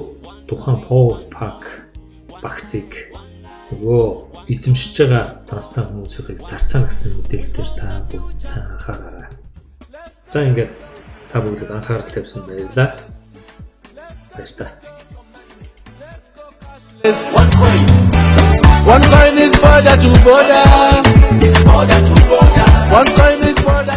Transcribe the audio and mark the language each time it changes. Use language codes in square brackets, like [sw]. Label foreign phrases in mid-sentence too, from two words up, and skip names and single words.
[mn] Тухайн Power Pack багцыг нөгөө эзэмшиж байгаа данстай хүмүүсийг зарцаана гэсэн мэдээлэлээр та бүгд сайн анхаараарай. За ингээд та бүгдэд анхаарал тавьсан баярлалаа. Баярлалаа. [en] One coin is border to border. It's border to border. One coin is